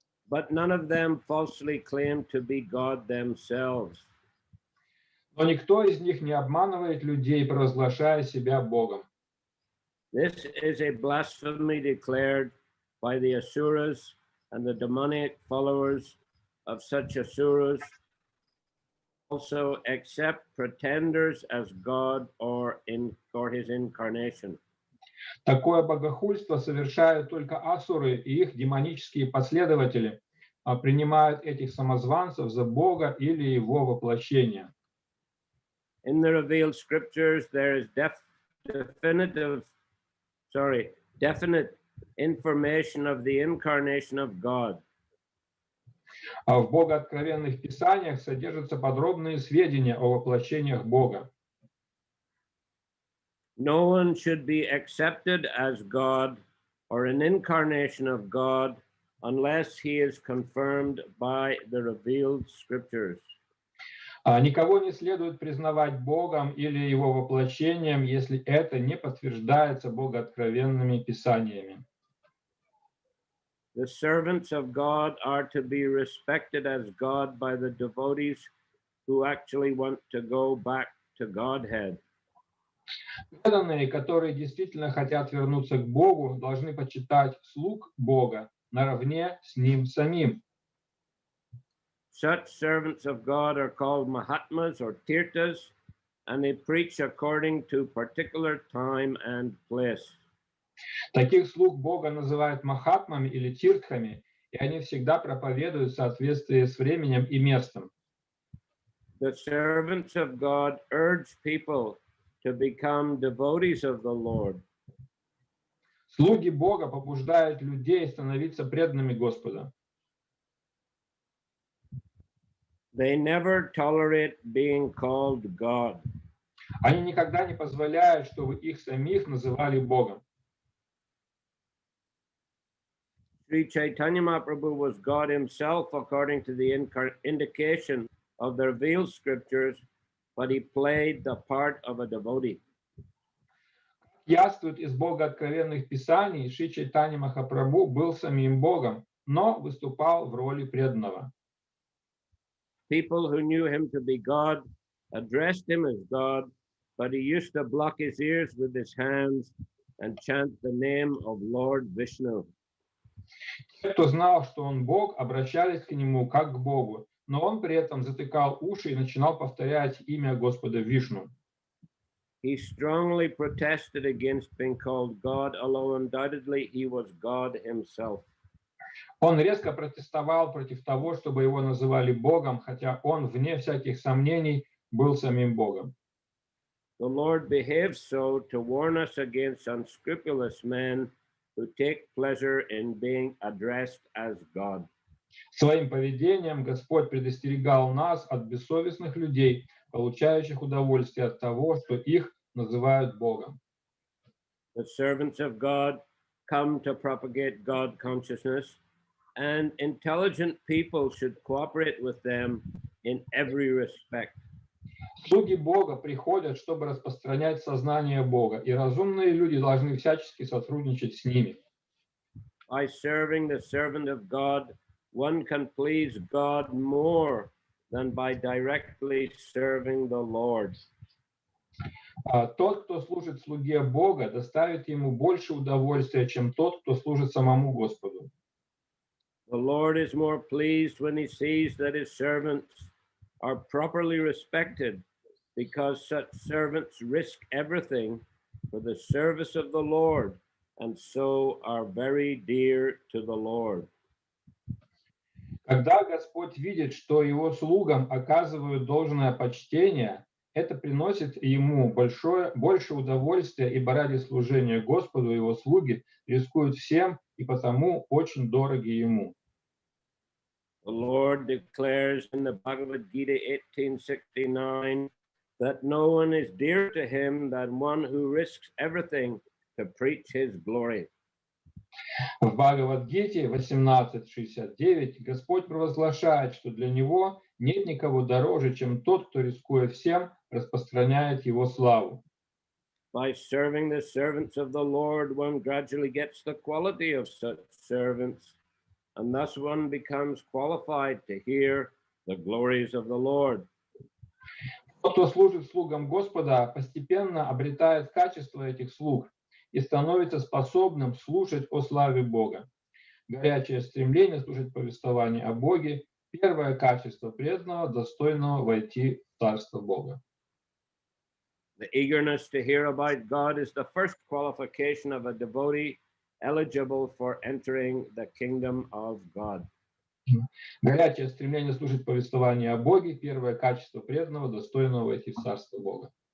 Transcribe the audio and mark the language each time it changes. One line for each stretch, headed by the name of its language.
English: But none of them falsely claim to be God themselves.
Russian: Но никто из них не обманывает людей, провозглашая себя Богом.
English: This is a blasphemy declared by the Asuras and the demonic followers of such Asuras also accept pretenders as God or his incarnation.
Russian: Такое богохульство совершают только асуры и их демонические последователи, принимают этих самозванцев за Бога или Его воплощение.
English: In the revealed scriptures, there is definite information of the incarnation of God.
Russian: А в богооткровенных писаниях содержатся подробные сведения о воплощениях Бога.
English: No one should be accepted as God or an incarnation of God unless he is confirmed by the revealed scriptures.
Russian: Никого не следует признавать Богом или Его воплощением, если это не подтверждается богооткровенными писаниями.
English: The servants of God are to be respected as God by the devotees who actually want to go back to Godhead.
Russian: Преданные, которые действительно хотят вернуться к Богу, должны почитать слуг Бога наравне с Ним самим.
English: Such servants of God are called Mahatmas or Tirthas, and they preach according to particular time and place.
Russian: Таких слуг Бога называют махатмами или тиртхами, и они всегда проповедуют в соответствии с временем и местом.
English: The servants of God urge people to become devotees of the Lord.
Russian: Слуги Бога побуждают людей становиться преданными Господа.
English: They never tolerate being called God.
Russian: Они никогда не позволяют, чтобы их самих называли Богом.
English: Sri Chaitanya Mahaprabhu was God himself according to the indication of the revealed scriptures, but he played the part of a devotee.
Russian: Яствует из богооткровенных писаний, Шри Чайтанья Махапрабху был самим Богом, но выступал в роли преданного.
English: People who knew him to be God addressed him as God, but he used to block his ears with his hands and chant the name of Lord Vishnu.
Russian: Те, кто знал, что он Бог, обращались к нему как к Богу, но он при этом затыкал уши и начинал повторять имя Господа Вишну.
English: He strongly protested against being called God, although undoubtedly he was God himself.
Russian: Он резко протестовал против того, чтобы его называли Богом, хотя он, вне всяких сомнений, был самим Богом.
English: The Lord behaves so to warn us against unscrupulous men who take pleasure in being addressed as God.
Russian: Своим поведением Господь предостерегал нас от бессовестных людей, получающих удовольствие от того, что их называют Богом.
English: The servants of God come to propagate God consciousness, and intelligent people should cooperate with them in every respect.
Russian: Слуги Бога приходят, чтобы распространять сознание Бога, и разумные люди должны всячески сотрудничать с ними.
English: By serving the servant of God, one can please God more than by directly serving the Lord.
Russian: Тот, кто служит слуге Бога, доставит ему больше удовольствия, чем тот, кто служит самому Господу.
English: The Lord is more pleased when he sees that his servants are properly respected, because such servants risk everything for the service of the Lord, and so are very dear to the Lord.
Russian: Когда Господь видит, что его слугам оказывают должное почтение, это приносит ему больше удовольствия, ибо ради служения Господу его слуги рискуют всем и потому очень дороги ему.
English: The Lord declares in the Bhagavad Gita 1869 that no one is dearer to him than one who risks everything to preach his glory.
Russian: В Бхагавад-гите 18.69 Господь провозглашает, что для него нет никого дороже, чем тот, кто, рискуя всем, распространяет его славу.
English: By serving the servants of the Lord, one gradually gets the quality of such servants, and thus one becomes qualified to hear the glories of the Lord.
Russian: Тот, кто служит слугам Господа, постепенно обретает качество этих слуг и становится способным слушать о славе Бога. Горячее стремление слушать повествование о Боге Первое качество преданного, достойного войти в Царство Бога.
English: The eagerness to hear about God is the first qualification of a devotee eligible for entering the kingdom of God.
Russian: Горячее стремление слушать повествование о Боге – первое качество преданного, достойного войти в Царство Бога.